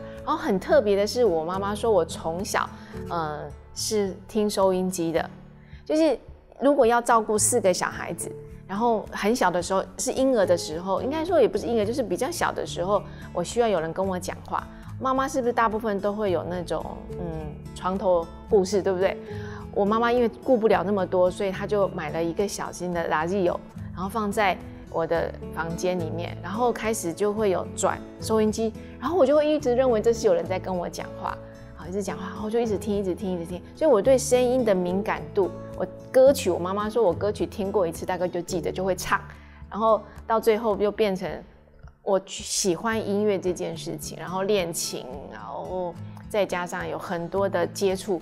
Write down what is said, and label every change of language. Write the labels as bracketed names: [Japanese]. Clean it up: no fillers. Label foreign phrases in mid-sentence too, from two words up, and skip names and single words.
[Chinese] 然後很特別的是，我媽媽說我從小是聽收音機的，就是如果要照顧4個小孩子。然後很小的時候是嬰兒的時候，應該說也不是嬰兒，就是比較小的時候，我需要有人跟我講話。媽媽是不是大部分都會有那種床頭故事，對不對？我媽媽因為顧不了那麼多，所以她就買了一個小型的垃圾油，然後放在我的房间里面，然后开始就会有转收音机，然后我就会一直认为这是有人在跟我讲话，一直讲话，然后就一直听，一直听，一直听。所以我对声音的敏感度，歌曲，我妈妈说我歌曲听过一次，大概就记得就会唱，然后到最后就变成我喜欢音乐这件事情，然后练琴，然后再加上有很多的接触。